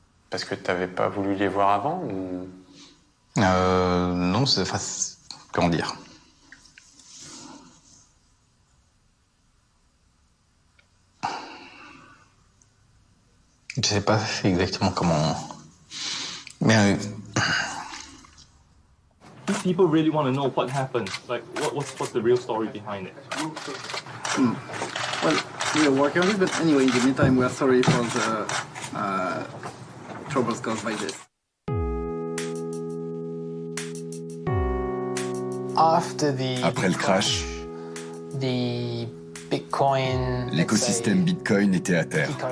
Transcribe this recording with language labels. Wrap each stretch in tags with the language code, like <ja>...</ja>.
<fr>Parce que t'avais pas voulu les voir avant ou... Non, c'est... Comment dire? Je sais pas exactement comment... Mais...</fr> <en>If people really want to know what happened, like what's the real story behind it? Well, we are working on it, but anyway, in the meantime, we are sorry for the troubles caused by this.</en> <fr>Après le crash, l'écosystème Bitcoin était à terre.</fr>